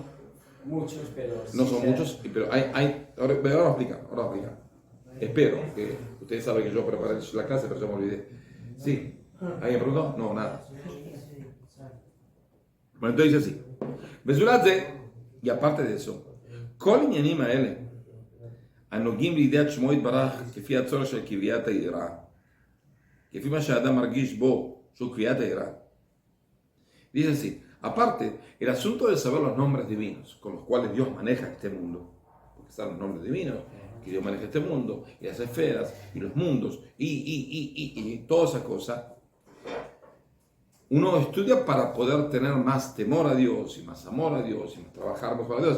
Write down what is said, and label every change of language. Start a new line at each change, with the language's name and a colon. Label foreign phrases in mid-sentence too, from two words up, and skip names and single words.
Spanish: muchos, pero no son muchos, pero hay ahora voy a explicar. Espero que ustedes saben que yo preparé la clase, pero ya me olvidé. Sí. ¿Alguien preguntó? No, nada. Bueno, entonces dice así. Bezulatze, y aparte de eso,
Hebrew: כל העניינים האלה, הנוגעים לידיעת שמו יתברך כפי הצורך של קביעת היראה, כפי מה שהאדם מרגיש בו, שהוא קביעת היראה,
Spanish: Dice así, aparte, el asunto de saber los nombres divinos con los cuales Dios maneja este mundo, porque están los nombres divinos, que Dios maneja este mundo, y las esferas, y los mundos, y toda esa cosa, uno estudia para poder tener más temor a Dios, y más amor a Dios, y más trabajar mejor a Dios.